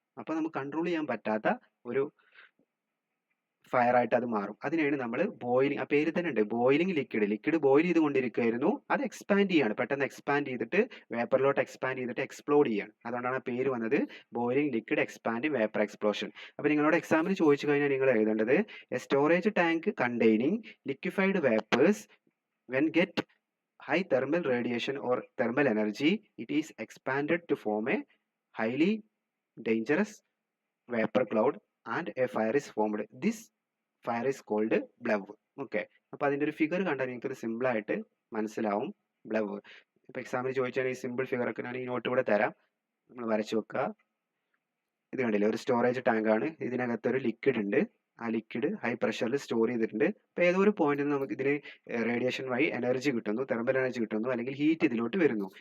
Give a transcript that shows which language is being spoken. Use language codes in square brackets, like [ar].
[ml] അപ്പോൾ നമുക്ക് കൺട്രോൾ ചെയ്യാൻ പറ്റാത്ത ഒരു ഫയർ ആയിട്ട് അത് മാറും. അതിനാണ് നമ്മൾ ബോയിലിംഗ്, ആ പേര് തന്നെ ഉണ്ട്, ബോയിലിംഗ് ലിക്വിഡ് ബോയിൽ ചെയ്തുകൊണ്ടിരിക്കുകയായിരുന്നു, അത് എക്സ്പാൻഡ് ചെയ്യാണ്. പെട്ടെന്ന് എക്സ്പാൻഡ് ചെയ്തിട്ട് വേപ്പറിലോട്ട് എക്സ്പാൻഡ് ചെയ്തിട്ട് എക്സ്പ്ലോഡ് ചെയ്യാണ്. അതുകൊണ്ടാണ് ആ പേര് വന്നത് boiling liquid expanding vapour explosion. അപ്പോൾ നിങ്ങളോട് എക്സാമിന് ചോദിച്ചു കഴിഞ്ഞാൽ നിങ്ങൾ എഴുതേണ്ടത് [en] A storage tank containing liquefied vapours when get high thermal radiation or thermal energy, it is expanded to form a highly dangerous vapor cloud and a fire is formed. This fire is called BLEVE. [ml] Okay, അപ്പോൾ അതിൻ്റെ ഒരു figure കണ്ടാൽ നിങ്ങൾക്കത് simple ആയിട്ട് മനസ്സിലാവും. ബ്ലവ് ഇപ്പോൾ എക്സാമിന് ചോദിച്ചാൽ ഈ സിമ്പിൾ ഫിഗർ ഒക്കെ ഞാൻ ഈ നോട്ട് ഇവിടെ തരാം, നമ്മൾ വരച്ചു വെക്കുക. ഇത് കണ്ടില്ലേ, ഒരു സ്റ്റോറേജ് ടാങ്ക് ആണ്. ഇതിനകത്തൊരു ലിക്വിഡ് ഉണ്ട്. ആ ലിക്വിഡ് ഹൈ പ്രഷറിൽ സ്റ്റോർ ചെയ്തിട്ടുണ്ട്. അപ്പോൾ ഏതോ ഒരു പോയിന്റിൽ നിന്ന് നമുക്ക് ഇതിന് റേഡിയേഷൻ വഴി എനർജി കിട്ടുന്നു, തെർമൽ എനർജി കിട്ടുന്നു, അല്ലെങ്കിൽ ഹീറ്റ് ഇതിലോട്ട് വരുന്നു.